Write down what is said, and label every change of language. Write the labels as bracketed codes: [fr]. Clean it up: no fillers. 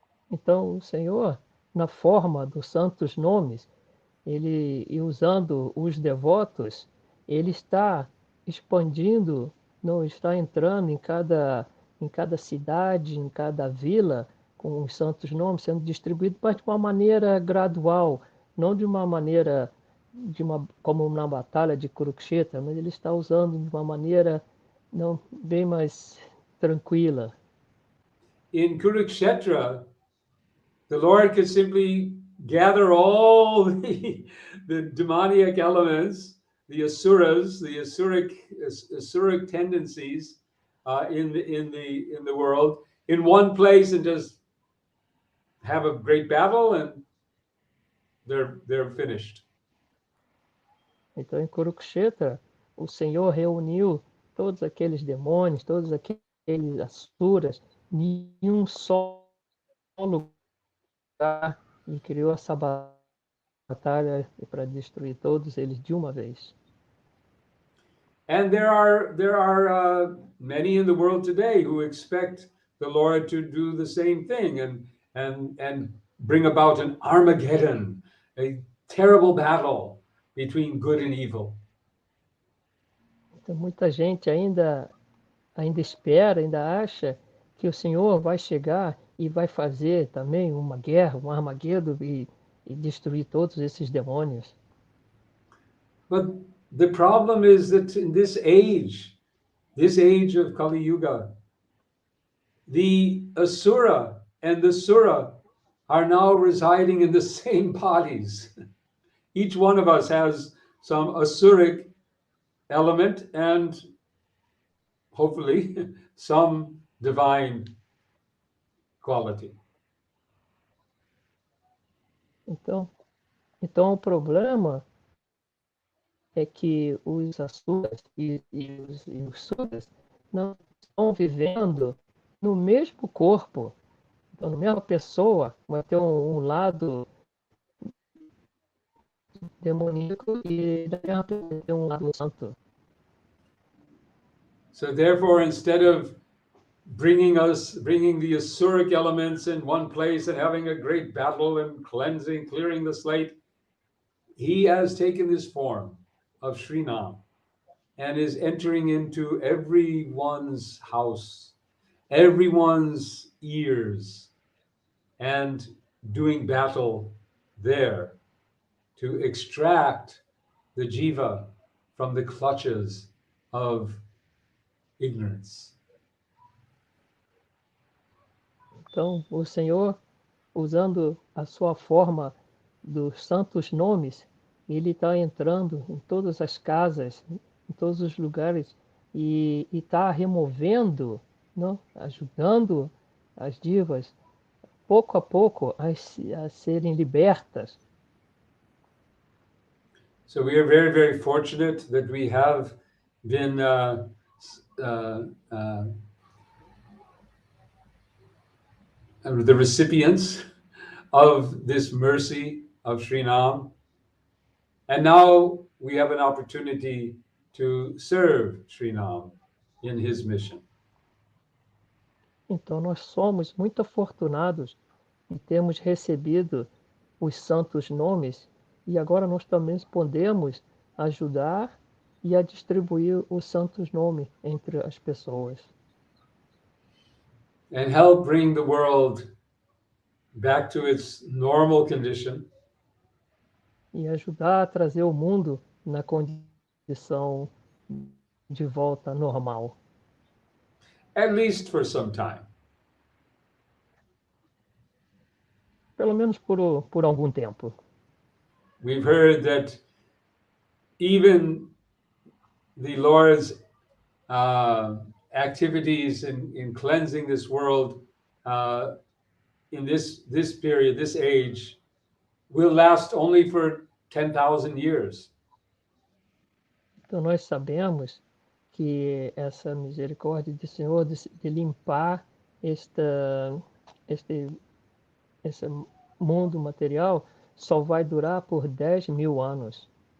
[pt] Então, o Senhor, na forma dos santos nomes, e usando os devotos, ele está expandindo, não está entrando em cada cidade, em cada vila, com os santos nomes sendo distribuídos, mas de uma maneira gradual, não de uma maneira como na batalha de Kurukshetra, mas ele está usando de uma maneira bem mais tranquila. [en] In Kurukshetra, the Lord could simply gather all the demoniac elements, the asuras, the asuric tendencies in the world in one place and just have a great battle, and they're finished. [pt] Então, em Kurukshetra, o Senhor reuniu todos aqueles demônios, todos aqueles asuras, em um só lugar, e criou essa batalha para destruir todos eles de uma vez. [en] And there are many in the world today who expect the Lord to do the same thing and bring about an Armageddon, a terrible battle between good and evil. [pt] Então, muita gente ainda espera, ainda acha que o Senhor vai chegar e vai fazer também uma guerra, um Armageddon e destruir todos esses demônios. [en] But the problem is that in this age of Kali Yuga, the Asura and the Sura are now residing in the same bodies. Each one of us has some Asuric element and hopefully some divine quality. [pt] Então o problema é que os Asuras e os Suras não estão vivendo no mesmo corpo, então, na mesma pessoa, vai ter um lado demoníaco e da mesma pessoa vai ter um lado santo. [en] So therefore, instead of bringing the Asuric elements in one place and having a great battle and cleansing, clearing the slate, he has taken this form of Srinam and is entering into everyone's house, everyone's ears, and doing battle there to extract the jiva from the clutches of ignorance. [pt] Então, o Senhor, usando a sua forma dos santos nomes, ele está entrando em todas as casas, em todos os lugares, e está removendo, não? Ajudando as divas, pouco a pouco, a serem libertas. [en] So we are very, very fortunate that we have been the recipients of this mercy of Srinam. And now we have an opportunity to serve Srinam in his mission. [pt] Então nós somos muito afortunados e temos recebido os santos nomes e agora nós também podemos ajudar e a distribuir os santos nomes entre as pessoas. [en] And help bring the world back to its normal condition. [pt] E ajudar a trazer o mundo na condição de volta normal. [en] At least for some time. [pt] Pelo menos por algum tempo. [en] We've heard that even the Lord's activities in cleansing this world in this period, this age, will last only for 10,000 years. [pt] Então nós sabemos que essa misericórdia do Senhor de limpar esse mundo material só vai durar por 10.000 anos.